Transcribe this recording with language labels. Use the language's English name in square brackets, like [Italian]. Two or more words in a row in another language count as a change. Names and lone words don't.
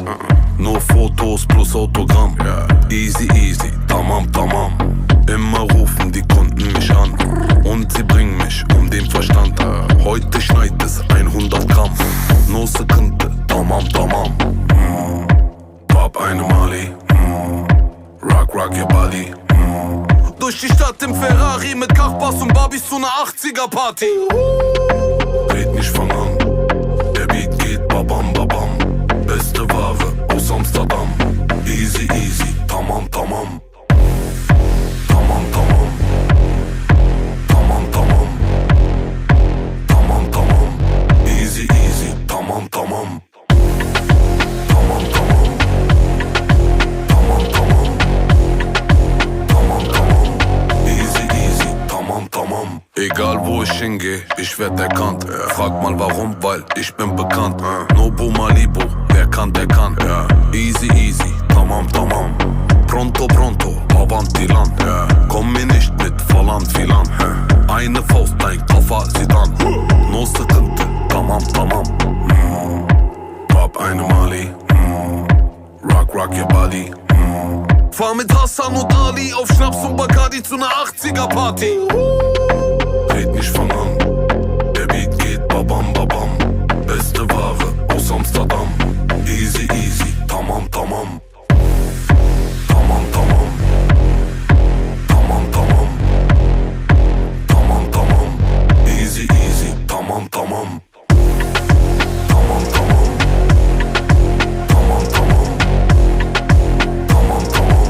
[German] Nur Fotos plus Autogramm. [English] Easy, easy, [Turkish] tamam, tamam. [German] Immer rufen die Kunden mich an. Und sie bringen mich um den Verstand. Heute schneit es 100 Gramm. No Sekunde, [Turkish] tamam, tamam. [German] Pop eine Mali. [English] Rock, rock your body. [German] Du durch die Stadt im Ferrari mit Kachbass und Barbies zu einer 80er-Party. Red nicht, fang an. Der Beat geht babam babam. Beste Ware aus Amsterdam. [English] Easy easy, [Turkish] tamam tamam. Tamam tamam. Tamam tamam. Tamam tamam. [English] Easy easy, [Turkish] tamam tamam. Tamam tamam. Tamam tamam. Tamam tamam. [English] Easy easy, [Turkish] tamam tamam. [German] Egal wo ich hingehe, ich werd erkannt. Frag mal warum, weil ich bin bekannt. Nobu Malibu, wer kann, der kann. [English] Easy easy, [Turkish] tamam tamam. [Italian] Pronto pronto, avanti land. [German] Komm mir nicht mit [Turkish] falan filan. [German] Eine Faust, dein Koffer, sieht an. [Turkish] No sıkıntı, tamam tamam. [German] Pop eine Mali. [English] Rock rock your body. [German] Fahr mit Hassan und Ali auf Schnaps und Bacardi zu einer 80er-Party. Red nicht, fang an. Der Beat geht babam babam. Beste Ware aus Amsterdam. [English] Easy easy, [Turkish] tamam tamam. Tamam tamam. Tamam tamam. Tamam tamam. [English] Easy easy, [Turkish] tamam tamam. Tamam tamam. Tamam tamam. Tamam tamam.